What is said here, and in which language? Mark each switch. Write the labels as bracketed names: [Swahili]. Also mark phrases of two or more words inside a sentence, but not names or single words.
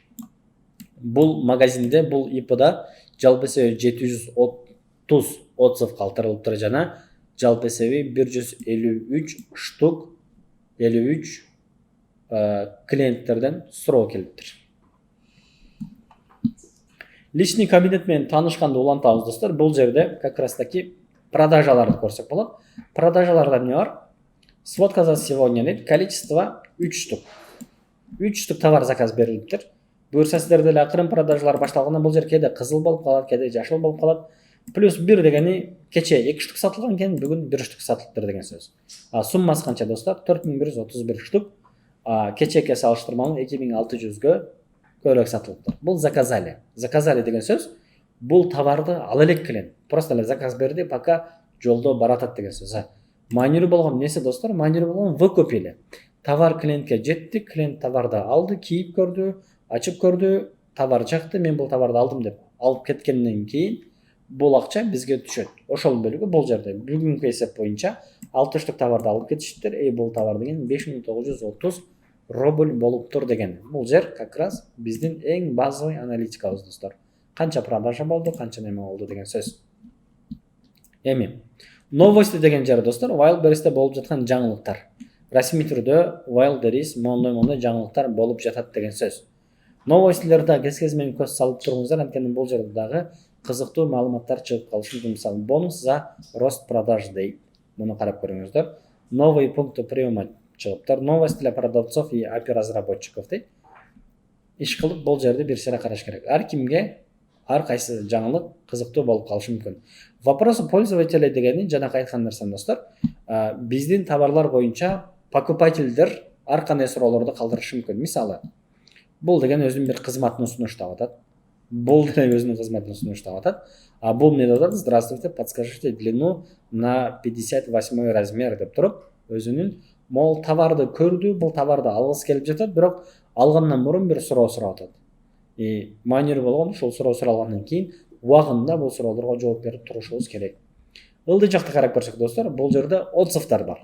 [Kyrgyz] Бул магазинде, бул ИПда жалпы эсеби 730 отзыв калтырылыптыр жана жалпы эсеби 153 штук 53 клиенттерден суроо келиптир. Личный кабинет менен таанышканды улантабыз достор. Бул жерде [Russian] как раз таки [Kyrgyz] продажаларды көрсөк болот. Продажаларда эмне бар? [Russian] Сводка за сегодня дейт. Количество 3 штук. [Kyrgyz] 3 штук товар заказ берилиптир. Буюрса сиздер деле акырын продажалар башталганда бул жер кээде кызыл болуп калат, кээде жашыл болуп калат. Плюс 1 дегени кече 2 штук сатылган экен, бүгүн 1 штук сатылыптыр деген сөз. Суммасы канча достор? 4131 штук. Кечеге салыштырмалуу 2600гө көбүрөөк сатылыптыр. Бул заказали. Заказали деген сөз бул товарды ала элек клиент. Просто эле заказ берди, пока жолдо баратат деген сөз. Маанилүү болгон нерсе достор, маанилүү болгон [Russian] вы купили. [Kyrgyz] Товар клиентке жетти, клиент товарды алды, кийип көрдү, ачып көрдү, товар жакты, мен бул товарды алдым деп алып кеткенден кийин бул акча бизге түшөт. Ошол бөлүгү бул жерде бүгүнкү эсеп боюнча 60 товарды алып кетиштир. Бул товар деген 5930 рубль болуптур деген. Бул жер как раз биздин эң базовый аналитикабыз достор. Канча продажа болду, канча неме болду деген сөз. Новости деген жер достор, Wildberries'te болуп жаткан жаңылыктар. Расмий түрдө Wildberries мондой жаңылыктар болуп жатат деген сөз. Новостилерде кез менен көз салып туруңуздар, анткени бул жерде дагы кызыктуу маалыматтар чыгып калышы мүмкүн. Мисалы, [Russian] бонус за рост продаж [Kyrgyz] дейт. Муну карап көрүңүздөр. [Russian] Новые пункты приема чыгыптыр. Новости для продавцов и API разработчиков дейт. [Kyrgyz] Иш кылып бул жерде бир сыйра караш керек. Ар кимге ар кайсы жаңылык кызыктуу болуп калышы мүмкүн. [Russian] Вопросы пользователя [Kyrgyz] дегени жанакы айткан нерсем достор. Биздин товарлар боюнча покупательдер ар кандай суроолорду калтырышы мүмкүн. Мисалы, бул деген өзүнүн бир кызматын сунуштап атат. Бул деген өзүнүн кызматын сунуштап атат. А бул эмне деп атат? [Russian] Здравствуйте, подскажите длину на 58 размер [Kyrgyz] деп туруп, өзүнүн мол товарды көрдү, бул товарды алгысы келип жатат, бирок алгандан мурун бир суроо сурап атат. Майнер болгон ушул суроо суралгандан кийин убагында бул суроолорго жооп берип турушубуз керек. Ылдый жакты карап көрсөк достор, бул жерде отзывдар бар.